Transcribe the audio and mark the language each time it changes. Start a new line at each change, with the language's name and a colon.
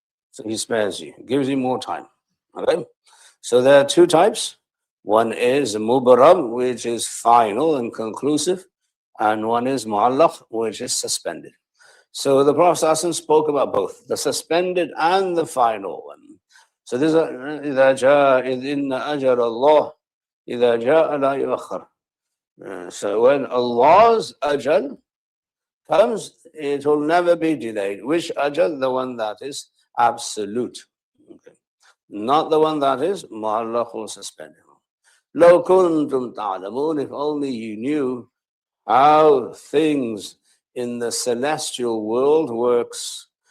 English: So he spares you, gives you more time. Okay? So there are two types. One is mubarab, which is final and conclusive, and one is mu'allaq, which is suspended. So the Prophet ﷺ spoke about both, the suspended and the final one. So this is
Arabic: إِذَا جَاءَ إِذْ أَجَرَ اللَّهِ إِذَا جَاءَ لَا يُؤَخَّرُ.
English: So when Allah's ajal comes, it will never be delayed. Which ajal? The one that is absolute. Okay. Not the one that is mu'allaq or suspended.
Arabic: لَوْ كُنْتُمْ تَعْلَمُونَ.
English: If only you knew how things in the celestial world works.